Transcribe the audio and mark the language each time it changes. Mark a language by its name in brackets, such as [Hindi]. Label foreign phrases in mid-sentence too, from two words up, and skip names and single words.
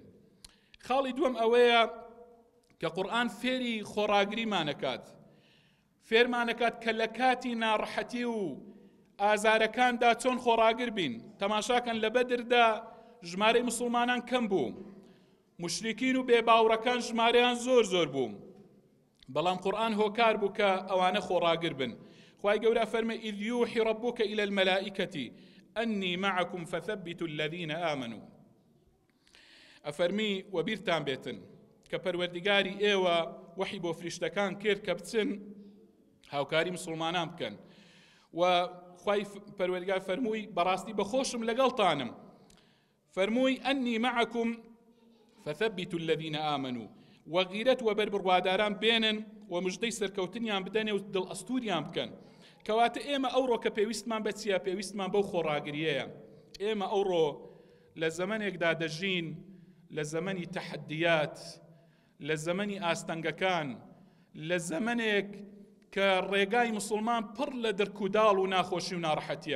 [Central Kurdish] خاڵی دووەم ئەوەیە کە قورئان فێری خۆڕاگریمانەکات، فێرمانەکات کە لە کاتی ناڕەحەتی و ئازارەکاندا چۆن خۆڕاگر بین. تەماشاکەن لە بەدردا ژمارەی مسلمانان کەم بوو، مشریکین و بێباوڕەکان ژمارەیان زۆر بوو، بەڵام قورآن هۆکار بوو کە ئەوانە خۆڕاگر بن. خوای گەورە فەرمێ [Arabic] إذ يوحي ربك إلى الملائكة أني معكم فثبتوا الذين آمنوا. [Central Kurdish] ئەفەرمی وەبیرتان بێتن کە پەروەردیگاری ئێوە وحی بۆ فریشتەکان کرد کە بچن هاوکاری مسلمانان بکەن و خوای پەروەردیگار فەرمووی بەڕاستی بەخۆشم لەگەڵتانم، فەرمووی [Arabic] ئەنی معكم فثبتوا الذين آمنوا [Central Kurdish] وغیرەت و بەربڕواداران بێنن و مژدەی سەرکەوتنیان بدەنێ و دڵ ئەستوریان بکەن. کەواتە ئێمە ئەوڕۆ کە پێویستمان بە چیە؟ پێویستمان بەو خۆڕاگریەیە. ئێمە ئەوڕۆ لە زەمانێکدا دەژین، لە زەمەنی تەحەدیات، لە زەمەنی ئاستەنگەکان، لە زەمانێک کە ڕێگای مسلمان پڕ لە دەرکوداڵ و ناخۆشی و ناڕەحەتیە.